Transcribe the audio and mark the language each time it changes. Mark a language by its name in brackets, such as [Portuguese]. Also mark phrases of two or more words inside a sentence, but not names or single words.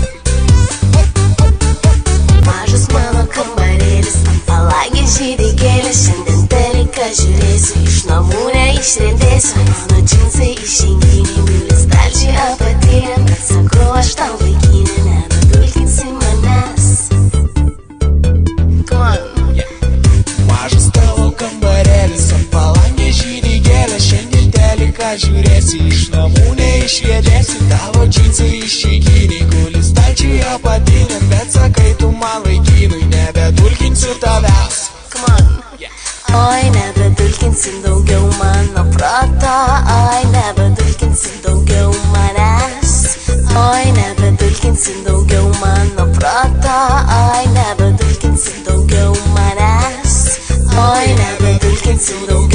[Lithuanian] Mažas mano kambarėlis, ant palangės žydi gėlės, šiandien teliką žiūrėsiu, iš namų neišriedėsiu. Mano džinsai išeinginiai, guli stalčiai apatinė, bet sakau aš tau vaikinė, nebedulkinsi manęs. [English] Come on. [Lithuanian] Mažas tavo kambarėlis, ant palangės žydi gėlės, šiandien teliką žiūrėsi, iš namų neišriedėsi. Tavo džinsai išeinginiai, guli stalčiai apatinė, bet sakai tu man vaikinui, nebedulkinsiu tavęs. [English] Come on. [Lithuanian] Oi, nebedulkinsim daugiau mano proto, oi, nebedulkinsim daugiau manęs. Oi, nebedulkinsim daugiau mano proto, oi, nebedulkinsim daugiau manęs. Oi, nebedulkinsim